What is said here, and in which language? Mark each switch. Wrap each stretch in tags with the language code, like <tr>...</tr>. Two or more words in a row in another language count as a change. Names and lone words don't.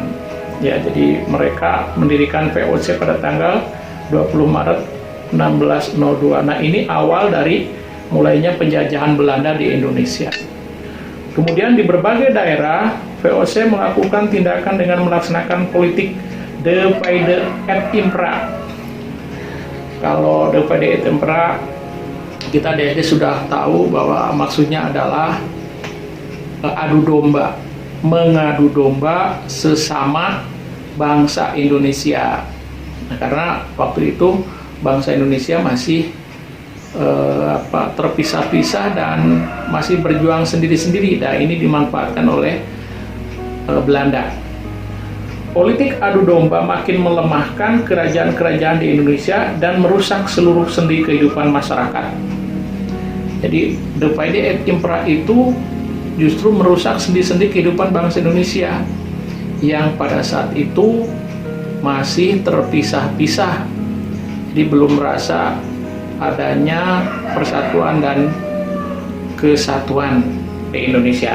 <id>Ya, jadi mereka mendirikan VOC pada tanggal 20 Maret 1602. Nah, ini awal dari mulainya penjajahan Belanda di Indonesia. Kemudian di berbagai daerah VOC melakukan tindakan dengan melaksanakan politik</id> <la>divide et impera.</la> <id>Kalau</id> <la>divide et impera,</la> <id>kita dari sudah tahu bahwa maksudnya adalah adu domba, mengadu domba sesama bangsa Indonesia. Nah, karena waktu itu bangsa Indonesia masih terpisah-pisah dan masih berjuang sendiri-sendiri. Nah, ini dimanfaatkan oleh Belanda. Politik adu domba makin melemahkan kerajaan-kerajaan di Indonesia dan merusak seluruh sendi kehidupan masyarakat. Jadi</id> <la>divide et impera</la> <id>itu justru merusak sendi-sendi kehidupan bangsa Indonesia yang pada saat itu masih terpisah-pisah. Jadi belum merasa adanya persatuan dan kesatuan di Indonesia.</id>